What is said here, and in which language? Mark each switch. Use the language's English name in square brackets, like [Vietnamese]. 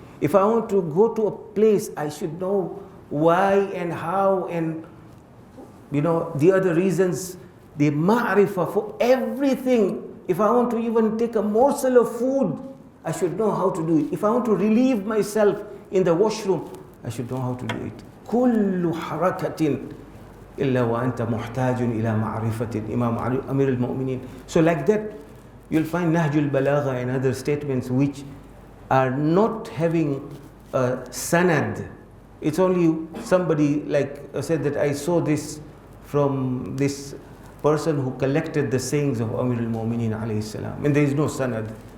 [English] If I want to go to a place, I should know why and how and the other reasons, the ma'rifah for everything. If I want to even take a morsel of food, I should know how to do it. If I want to relieve myself in the washroom, I should know how to do it. [Arabic] كل حركة إلا وأنت محتاج إلى معرفة Imam Amir al-Mu'mineen. [English] So like that, you'll find Nahjul Balagha and other statements which are not having a sanad. It's only somebody like said that I saw this from this person who collected the sayings of Amir al-Mu'mineen alayhi salam. And there is no sanad.